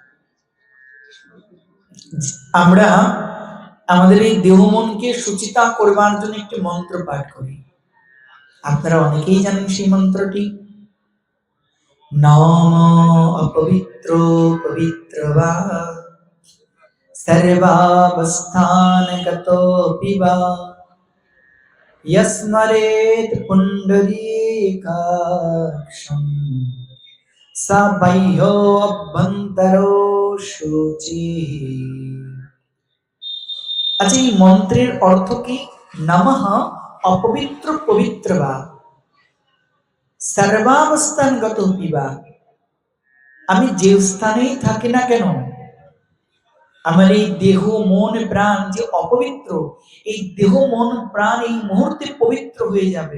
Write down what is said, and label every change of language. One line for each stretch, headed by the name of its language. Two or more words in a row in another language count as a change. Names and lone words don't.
Bangla: আমরা আমাদের এই দেহ মনকে সুচিতা করবার জন্য একটি মন্ত্র পাঠ করি, আপনারা অনেকেই জানেন সেই মন্ত্রটি।
Sanskrit: নাম অপবিত্র পবিত্রবা, সর্বাবস্থানগতোপি বা, यस्मरेत पुंडरीकाक्षं स बाह्यो अभ्यन्तरो शुचिः।
Bangla: আচ্ছা, এই মন্ত্রের অর্থ কি?
Sanskrit: নমঃ অপবিত্র পবিত্র বা, সর্বাবস্থানগতোপি বা,
Bangla: আমি যে স্থানেই থাকি না কেন, আমার এই দেহ মন প্রাণ যে অপবিত্র, এই দেহ মন প্রাণ এই মুহূর্তে পবিত্র হয়ে যাবে।